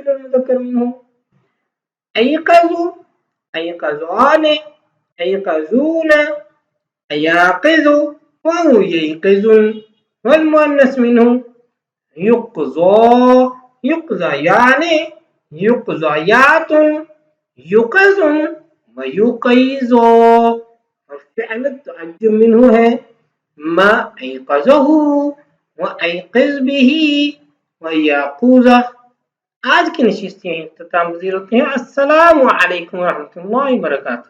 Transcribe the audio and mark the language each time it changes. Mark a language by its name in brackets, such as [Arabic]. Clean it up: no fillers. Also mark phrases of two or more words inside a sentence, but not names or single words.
[Arabic] المذکر منہ ایقظ ایقظان ایقظون ایاقظ وییقظ، والمؤنث منہ یقظا یقظیان یقظیات یقظ ویقظ، فعل التعجب منہ ہے ما ایقظہ وایقظ بہ ویقوظہ۔ [Urdu] آج کی نشست یہیں اختتام پذیر ہوتے ہیں۔ [Arabic] السلام علیکم ورحمۃ اللہ وبرکاتہ۔